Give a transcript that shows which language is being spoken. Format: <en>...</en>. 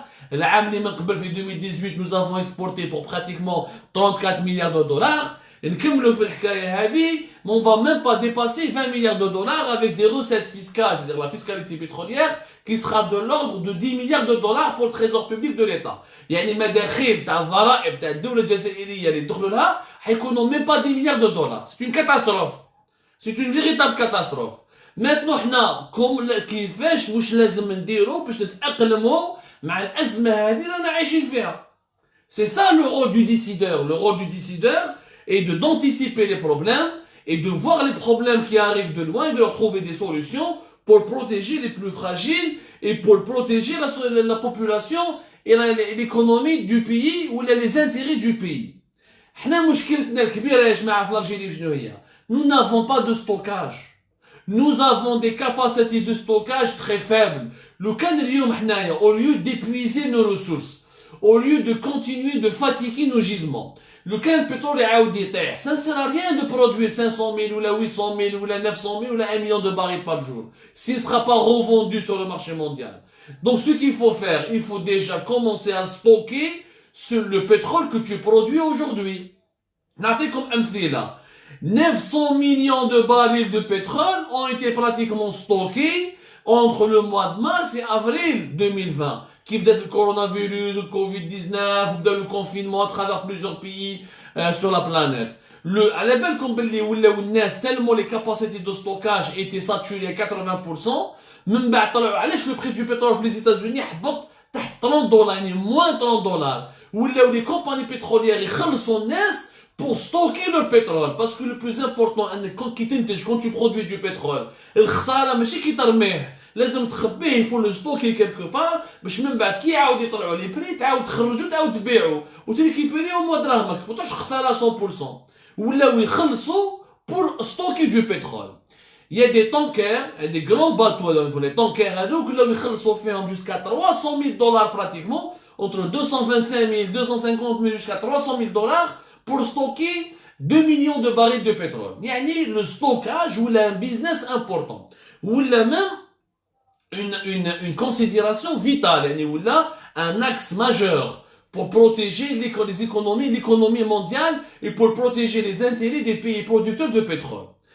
<fr>L'année en 2018, nous avons exporté pour pratiquement $34 milliards. Et comme le fait mais on va même pas dépasser $20 milliards avec des recettes fiscales, c'est-à-dire la fiscalité pétrolière, qui sera de l'ordre de 10 milliards de dollars pour le trésor public de l'État.</fr> <ar>يعني المداخيل تاع الضرائب تاع الدولة الجزائرية اللي يدخلوا لها حيكونوا</ar> <fr>même pas 10 milliards de dollars. C'est une catastrophe. C'est une véritable catastrophe. Maintenant</fr> <ar>حنا كيفاش واش لازم نديرو باش نتأقلموا مع الأزمة هذه اللي رانا عايشين فيها.</ar> <fr>C'est ça le rôle du décideur. Le rôle du décideur est d'anticiper les problèmes et de voir les problèmes qui arrivent de loin et de leur trouver des solutions pour protéger les plus fragiles et pour protéger la population et l'économie du pays ou les intérêts du pays.</fr> <ar>حنا مشكلتنا الكبيرة يا جماعة في الألجيري شنو هي؟</ar> <fr>Nous n'avons pas de stockage. Nous avons des capacités de stockage très faibles.</fr> <ar>لو كان اليوم حنايا</ar> <fr>au lieu d'épuiser nos ressources, au lieu de continuer de fatiguer nos gisements,</fr> <ar>لو كان البترول يعاود يطيح,</ar> <fr>ça ne sert à rien de produire 500 000 ou 800 000 ou 900 000 ou 1 million de barils par jour s'il ne sera pas revendu sur le marché mondial. Donc ce qu'il faut faire, il faut déjà commencer à stocker le pétrole que tu produis aujourd'hui.</fr> <ar>نعطيكم أمثلة.</ar> <fr>900 millions de barils de pétrole ont été pratiquement stockés entre le mois de mars et avril 2020. Qui</fr> <ar>بدأت</ar> <fr>le coronavirus, le Covid-19,</fr> <ar>بدأ</ar> <fr>le confinement à travers plusieurs pays sur la planète.</fr> <ar>على بالكم باللي ولاو الناس</ar> <fr>tellement les capacités de stockage étaient saturées à 80%.</fr> <ar>من بعد طلعوا علاش</ar> <fr>le prix du pétrole</fr> <ar>في</ar> <fr>les États-Unis</fr> <ar>هبط تحت 30 دولار يعني</ar> <fr>moins</fr> <ar>30 دولار. ولاو</ar> <fr>les compagnies pétrolières</fr> <ar>يخلصوا الناس</ar> <fr>pour stocker leur pétrole parce que le plus important quand tu produis du pétrole</fr> <ar>الخسارة ماشي كي ترميه لازم تخبيه</ar> <fr>il faut le stocker quelque part</fr> <ar>باش من بعد كي يعاود يطلعوا لي بري تعاود تخرجوا تعاود تبيعوا وتريكيبيريو موا دراهمك ما تبقاش خسارة 100% ولاو يخلصوا</ar> <fr>pour stocker du pétrole. Il y a des tankers, des grands bateaux pour les tankers</fr> <ar>هذوك ولاو يخلصوا فيهم</ar> <fr>jusqu'à 300 000 dollars pratiquement entre 225 000 250 000 jusqu'à 300 000 dollars pour stocker 2 millions de barils de pétrole.</fr> <ar>يعني</ar> <fr>le stockage ou un business important ou même une considération vitale</fr> <ar>يعني ولا</ar> <fr>un axe majeur pour protéger les économies, l'économie mondiale et pour protéger les intérêts des pays producteurs de pétrole.</fr>